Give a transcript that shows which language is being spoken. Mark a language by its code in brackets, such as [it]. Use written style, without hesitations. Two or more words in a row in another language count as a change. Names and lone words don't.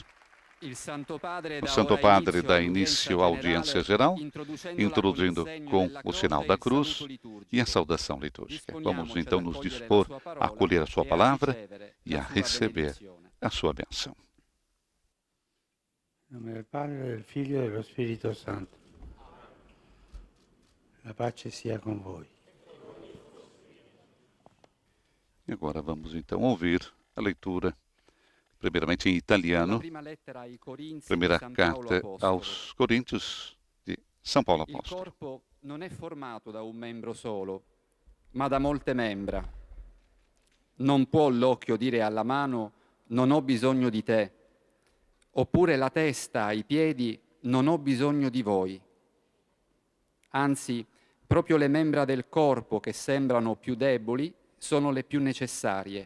[pt] O Santo Padre dá início à audiência geral, introduzindo com o sinal da cruz e a saudação litúrgica. Vamos então nos dispor a acolher a sua palavra e a receber a sua bênção. Em nome do Padre, do Filho e do Espírito Santo. [it] A pace sia com voi. [pt] E agora vamos então ouvir a leitura, primeiramente em italiano, primeira carta aos Coríntios de São Paulo Apóstolo. [it] Il corpo non è formato da un membro solo, ma da molte membra. Non può l'occhio dire alla mano non ho bisogno di te, oppure la testa ai piedi non ho bisogno di voi. Anzi, proprio le membra del corpo che sembrano più deboli sono le più necessarie.